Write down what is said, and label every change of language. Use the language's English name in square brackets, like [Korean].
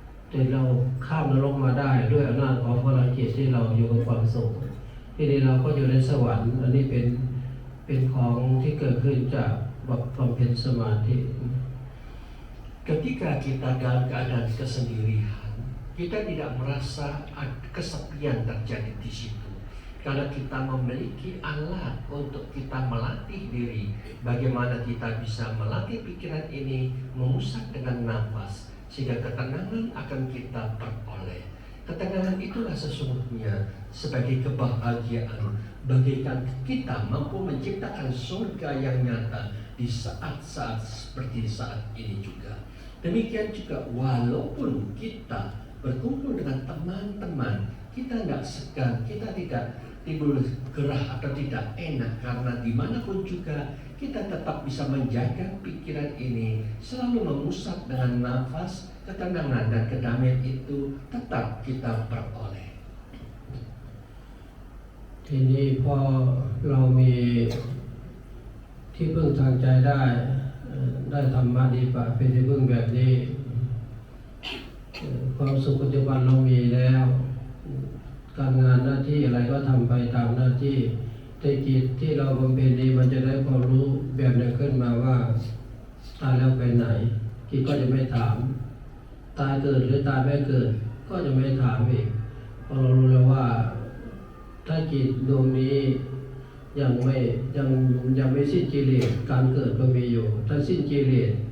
[Thai] แต่เราข้ามนรกมาได้ด้วยอำนาจของพลังจิตที่เราอยู่กับความสุขที่นี้เราก็อยู่ในสวรรค์อันนี้เป็นของที่เกิดขึ้นจากบำเพ็ญสมาธิ [Indonesian] Ketika kita dalam keadaan kesendirian, kita tidak merasa kesepian terjadi di situ. Karena kita memiliki alat untuk kita melatih diri. Bagaimana kita bisa melatih pikiran ini, mengusap dengan nafas, sehingga ketenangan akan kita peroleh. Ketenangan itulah sesungguhnya sebagai kebahagiaan, bagaikan kita mampu menciptakan surga yang nyata di saat-saat seperti saat ini juga. Demikian juga walaupun kita berkumpul dengan teman-teman, kita nggak segan, kita tidak timbul gerah atau tidak enak, karena dimanapun juga kita tetap bisa menjaga pikiran ini, selalu mengusap dengan nafas, ketenangan dan kedamaian itu tetap kita peroleh. [Thai] ทีนี้พอเรามีที่พึ่งทางใจได้ธรรมะดีปะเป็นที่พึ่งแบบนี้ความสุขปัจจุบันเรามีแล้ว การงานหน้าที่อะไรก็ทำไปตามหน้าที่แต่จิตที่เราบำเพ็ญนี้มันจะได้ความรู้แบบหนึ่งขึ้นมาว่าตายแล้วไปไหนจิตก็จะไม่ถามตายเกิดหรือตายไม่เกิดก็จะไม่ถามอีกเพราะเรารู้แล้วว่าถ้าจิตดวงนี้ยังไม่สิ้นกิเลสการเกิดก็มีอยู่ถ้าสิ้นกิเลส